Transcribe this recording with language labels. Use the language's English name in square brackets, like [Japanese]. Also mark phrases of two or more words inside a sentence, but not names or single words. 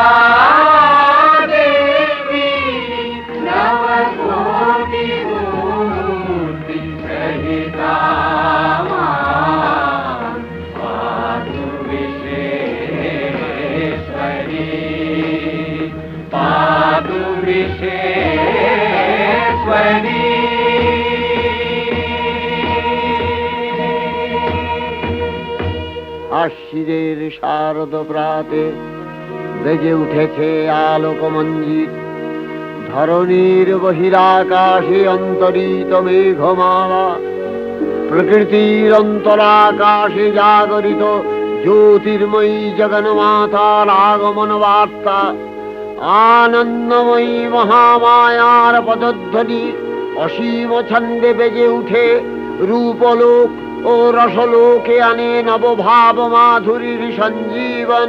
[Sanskrit] देवी नवकोटि मूर्ति सहिता पातु विश्वेश्वरी पातु विश्वेश्वरी। [Bangla] আশ্বিরের শারদ প্রাতে বেজে উঠেছে আলোকমঞ্জিত, ধরণীর বহিরাকাশে অন্তরিত মেঘমালা, প্রকৃতির অন্তরাকাশে জাগরিত জ্যোতির্ময়ী জগন্মাতার আগমন বার্তা, আনন্দময়ী মহামায়ার পদধ্বনি অসীম ছন্দে বেজে উঠে রূপলোক ও রসলোকে আনে নবভাব মাধুরীর সঞ্জীবন।